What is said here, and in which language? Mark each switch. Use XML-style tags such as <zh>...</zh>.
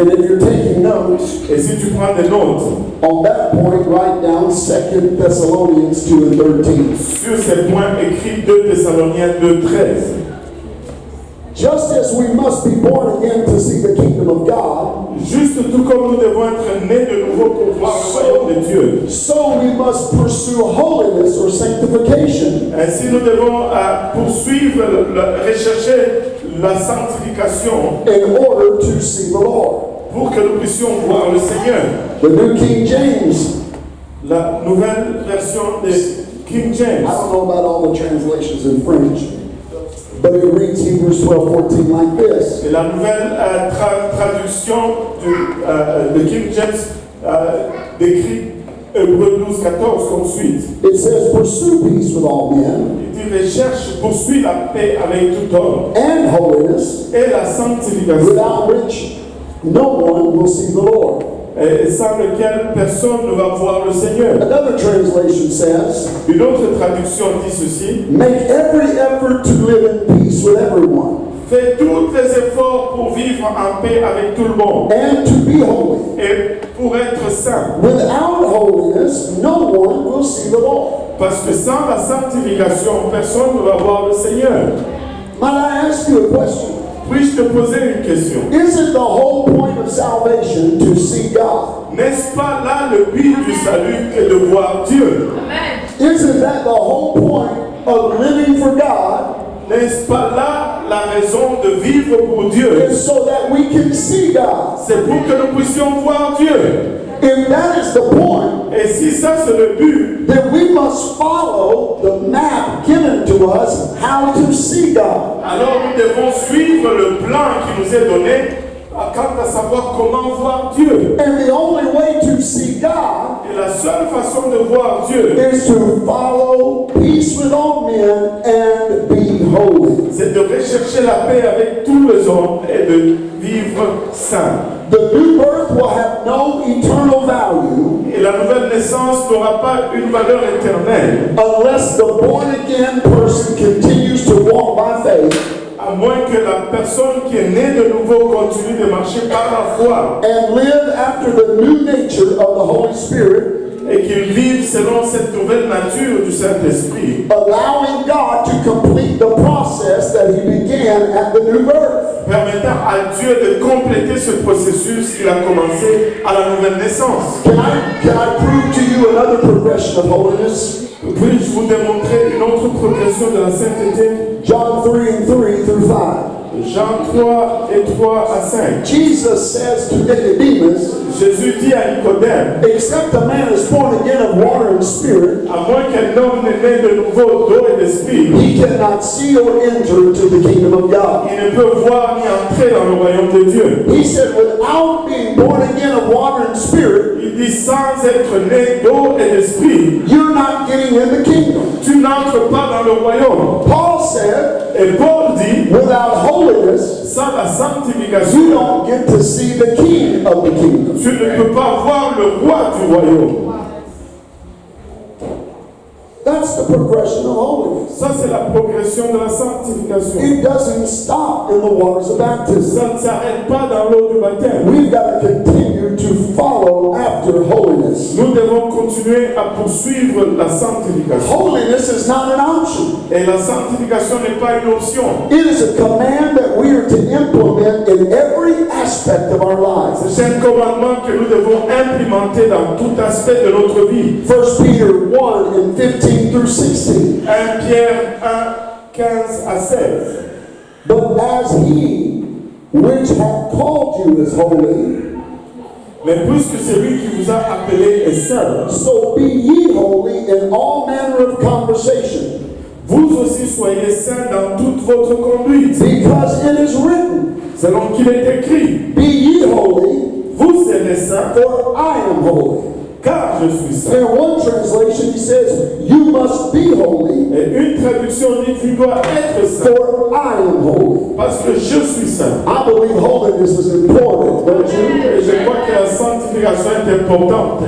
<en>And if you're taking notes,</en> <fr>Et si tu prends des notes,</fr> <en>on that point, write down 2 Thessalonians 2:13.</en> <fr>sur ces points, écrit 2 Thessaloniciens 2:13.</fr> <en>Just as we must be born again to see the kingdom of God,</en> <fr>Juste tout comme nous devons être nés de nouveau pour voir le royaume de Dieu,</fr> <en>so we must pursue holiness or sanctification</en> <fr>ainsi nous devons poursuivre, rechercher la sanctification</fr> <en>in order to see the Lord.</en> <fr>pour que nous puissions voir le Seigneur.</fr> <en>The New King James,</en> <fr>La nouvelle version de King</fr> <en>I</en> <fr>James,</fr> <en>don't know about all the translations in French, but it reads Hebrews 12:14 like this.</en> <fr>et la nouvelle traduction de King James décrit Hébreux 12:14 comme suite.</fr> <en>It says, pursue peace with all men</en> <fr>Il dit recherche, poursuit la paix avec tout homme</fr> <en>and holiness,</en> <fr>et la sanctification,</fr> <en>without which no one will see the Lord.</en> <fr>et sans lequel personne ne va voir le Seigneur.</fr> <en>Another translation says,</en> <fr>Une autre traduction dit ceci:</fr> <en>make every effort to live in peace with everyone</en> <fr>fais tous les efforts pour vivre en paix avec tout le monde</fr> <en>and to be holy.</en> <fr>et pour être saint.</fr> <en>Without holiness, no one will see the Lord.</en> <fr>Parce que sans la sanctification, personne ne va voir le Seigneur.</fr> <en>Might I ask you a question?</en> <fr>Puis-je te poser une question?</fr> <en>Isn't the whole point of salvation to see God?</en> <fr>N'est-ce pas là le but du salut que de voir Dieu?</fr> <en>Amen. Isn't that the whole point of living for God?</en> <fr>N'est-ce pas là la raison de vivre pour Dieu?</fr> <en>Is so that we can see God.</en> <fr>C'est pour que nous puissions voir Dieu.</fr> <en>If that is the point,</en> <fr>Et si ça c'est le but,</fr> <en>then we must follow the map given to us how to see God.</en> <fr>alors nous devons suivre le plan qui nous est donné quant à savoir comment voir Dieu.</fr> <en>And the only way to see God</en> <fr>Et la seule façon de voir Dieu,</fr> <en>is to follow peace with all men and be holy.</en> <fr>c'est de rechercher la paix avec tous les hommes et de vivre saint.</fr> <en>The new birth will have no eternal value</en> <fr>Et la nouvelle naissance n'aura pas une valeur éternelle,</fr> <en>unless the born again person continues to walk by faith</en> <fr>à moins que la personne qui est née de nouveau continue de marcher par la foi</fr> <en>and live after the new nature of the Holy Spirit,</en> <fr>et qu'il vive selon cette nouvelle nature du Saint-Esprit,</fr> <en>allowing God to complete the process that He began at the new birth.</en> <fr>permettant à Dieu de compléter ce processus qu'il a commencé à la nouvelle naissance.</fr> <en>Can I prove to you another progression of holiness?</en> <fr>Puis-je vous démontrer une autre progression de la sainteté?</fr> <en>John 3:3 through 5.</en> <fr>Jean 3 et 3 à 5.</fr> <en>Jesus says to Nicodemus,</en> <fr>Jésus dit à Nicodème,</fr> <en>except a man is born again of water and spirit,</en> <fr>à moins qu'un homme n'est né de nouveau d'eau et d'esprit,</fr> <en>he cannot see or enter into the kingdom of God.</en> <fr>il ne peut voir ni entrer dans le royaume de Dieu.</fr> <en>He said, without being born again of water and spirit,</en> <fr>Il dit, sans être né d'eau et d'esprit,</fr> <en>you're not getting in the kingdom.</en> <fr>tu n'entres pas dans le royaume.</fr> <en>Paul said,</en> <fr>Et Paul dit,</fr> <en>without holiness,</en> <fr>sans la</fr> <en>you</en> <fr>sanctification,</fr> <en>don't get to see the king of the kingdom.</en> <fr>tu ne peux pas voir le roi du royaume.</fr> <en>That's the progression of holiness.</en> <fr>Ça, c'est la progression de la sanctification.</fr> <en>It doesn't stop in the waters of baptism.</en> <fr>Ça ne s'arrête pas dans l'eau du baptême.</fr> <en>We've got to continue to follow after holiness.</en> <fr>Nous devons continuer à poursuivre la sanctification.</fr> <en>Holiness is not an option.</en> <fr>Et la sanctification n'est pas une option.</fr> <en>It is a command that we are to implement in every aspect of our lives.</en> <fr>C'est un commandement que nous devons implémenter dans tout aspect de notre vie.</fr> <en>1 Peter 1 and 15 through 16.</en> <fr>1 Pierre 1, 15 à 16.</fr> <en>But as he which hath called you is holy,</en> <fr>Mais puisque c'est lui qui vous a appelé est saint,</fr> <en>So be ye holy in all manner of conversation,</en> <fr>vous aussi soyez saints dans toute votre conduite.</fr> <en>because it is written,</en> <fr>Selon qu'il est écrit,</fr> <en>be ye holy,</en> <fr>vous serez saints,</fr> <en>for I am holy.</en> <fr>car je suis saint.</fr> <en>In one translation, he says, you must be holy,</en> <fr>Et une traduction dit, tu dois être saint,</fr> <en>for I am holy.</en> <fr>parce que je suis saint.</fr> <en>I believe holiness is important, don't you?</en> <fr>Et je crois que la sanctification est importante.</fr>